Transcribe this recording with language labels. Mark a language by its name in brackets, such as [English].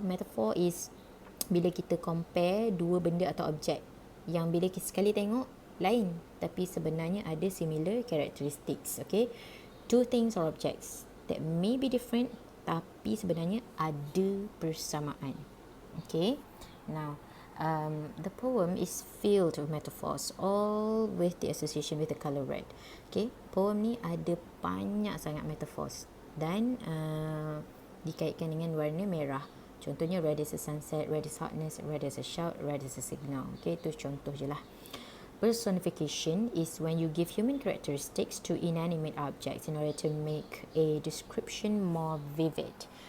[Malay] Metaphor is bila kita compare dua benda atau objek yang bila kita sekali tengok lain, tapi sebenarnya ada [English] similar characteristics. Okay, two things or objects that may be different, [Malay] tapi sebenarnya ada persamaan. [English] Okay, now the poem is filled with metaphors, all with the association with the color red. [Malay] Okay, poem ni ada banyak sangat metaphors dan dikaitkan dengan warna merah. [English] Contohnya, red is a sunset, red is hotness, red is a shout, red is a signal. Okay, [Malay] itu contoh je lah. [English] Personification is when you give human characteristics to inanimate objects in order to make a description more vivid.